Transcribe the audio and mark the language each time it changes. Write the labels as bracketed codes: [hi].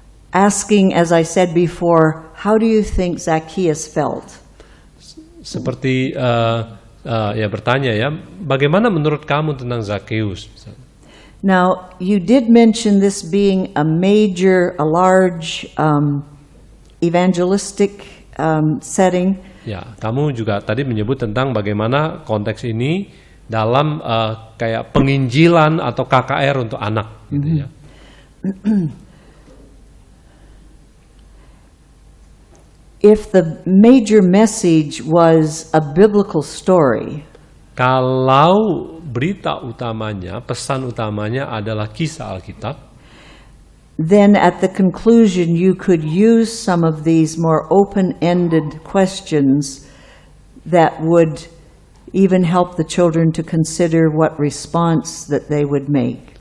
[en] Asking, as I said before, how do you think Zacchaeus felt? [id] Seperti ya bertanya ya, bagaimana menurut kamu tentang Zakheus? [en] Now, you did mention this being a large evangelistic setting. [id] Ya, kamu juga tadi menyebut tentang bagaimana konteks ini dalam kayak penginjilan atau KKR untuk anak, gitu ya. [en] If the major message was a biblical story, [id] kalau berita utamanya, pesan utamanya adalah kisah Alkitab, [en] then at the conclusion you could use some of these more open-ended questions that would even help the children to consider what response that they would make.